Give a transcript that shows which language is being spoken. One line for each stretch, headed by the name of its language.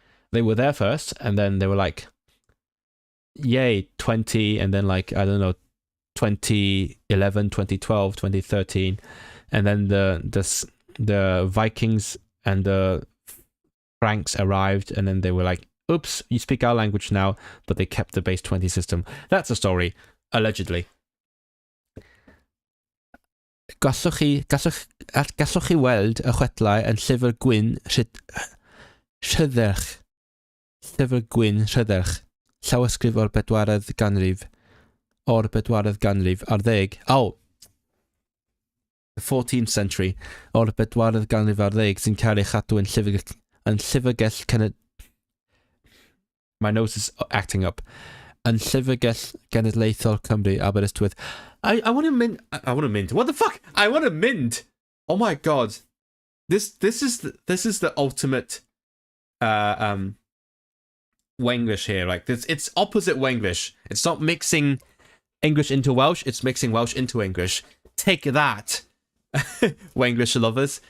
English: They were there first, and then they were like, yay, 20, and then like, I don't know, 2011, 2012, 2013, and then the Vikings and the Franks arrived, and then they were like, oops, you speak our language now, but they kept the base 20 system. That's a story, allegedly.
Welsh: Gallwch chi weld y chwedlau yn llyfr gwyn Rhydderch. Llyfr gwyn Rhydderch. Llawysgrif o'r 14th ganrif. O'r 14th ganrif ar ddeg.
English: Oh, the 14th century.
Welsh: O'r 14th ganrif ar ddeg sy'n cael ei chadw yn llyfrgell
English: My nose is acting up.
Welsh: Yn llyfrgell genedlaethol Cymru, Aberystwyth.
English: I want to mint. I want to mint. What the fuck? I want to mint. Oh my god. This is the ultimate Wenglish here. Like this, it's opposite Wenglish. It's not mixing English into Welsh. It's mixing Welsh into English. Take that, Wenglish lovers.